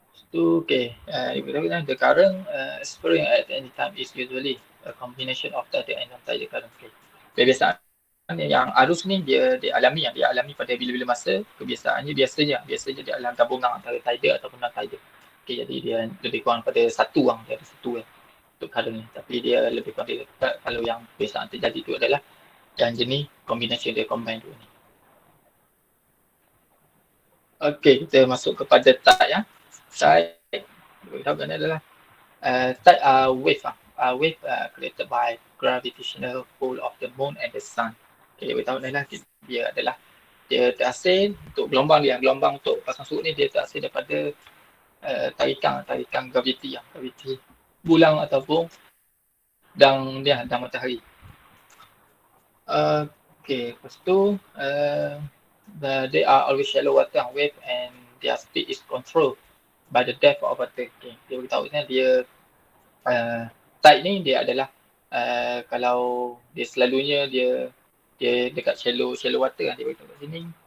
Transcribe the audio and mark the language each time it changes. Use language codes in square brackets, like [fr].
[en] So, okay, the current experienced at any time is usually a combination of tidal and non-tidal current. Okay. [ms] Biasa yang arus ni dia alami pada bila-bila masa. Kebiasaannya biasanya dia adalah gabungan antara tidal ataupun non-tidal. Okay, jadi dia lebih kurang pada satu dia ada satu untuk current ni. Tapi dia lebih kurang dia, kalau yang kebiasaan terjadi tu adalah yang jenis combination dia combine dua ni. Okey, kita masuk kepada tide ya. Tide beritahu ni adalah [en] tide wave wave created by gravitational pull of the moon and the sun. [ms] Okay, beritahu ni lah dia terhasil untuk gelombang untuk pasang surut ni dia terhasil daripada tarikan graviti bulan ataupun dan matahari. [en] Okay, [ms] lepas tu [en] they are always shallow water wave and their speed is controlled by the depth of water. [ms] Okay, dia beritahu ni dia tide ni dia adalah kalau dia selalunya dia dekat [en] shallow water [ms] dia beritahu kat sini.